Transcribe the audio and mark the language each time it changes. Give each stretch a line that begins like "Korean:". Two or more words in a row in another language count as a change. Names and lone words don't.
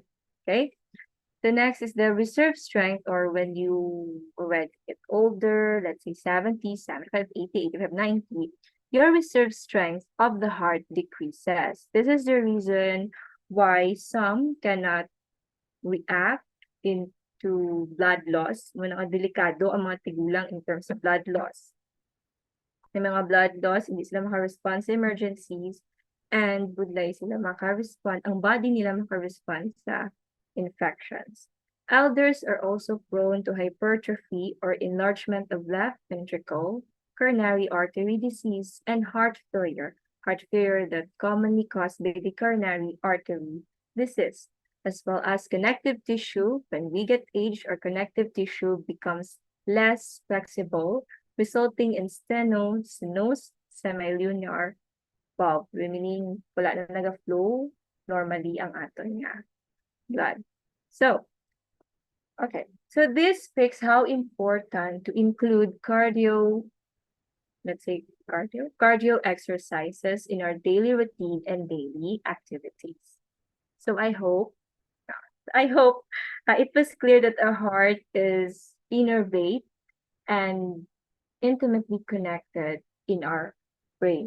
English: Okay, the next is the reserve strength, or when you already get older, let's say 70, 75, 80, 85, 90, your reserve strength of the heart decreases. This is the reason why some cannot react into blood loss.
Hiligaynon: Mga delikado ang mga tigulang
English: in terms of blood loss.
Hiligaynon: May mga
English: blood loss,
Hiligaynon: hindi sila maka-respond sa emergencies, and budlay sila maka-respond, ang body nila maka-respond sa infections.
English: Elders are also prone to hypertrophy or enlargement of left ventricle, coronary artery disease, and heart failure that commonly caused by the coronary artery disease, as well as connective tissue. When we get age, our connective tissue becomes less flexible, resulting in stenosis, semilunar valve, meaning
Hiligaynon: wala na naga-flow normally ang aton nga blood.
English: So, okay. So this speaks how important to include cardio exercises in our daily routine and daily activities. So I hope it was clear that our heart is innervate and intimately connected in our brain.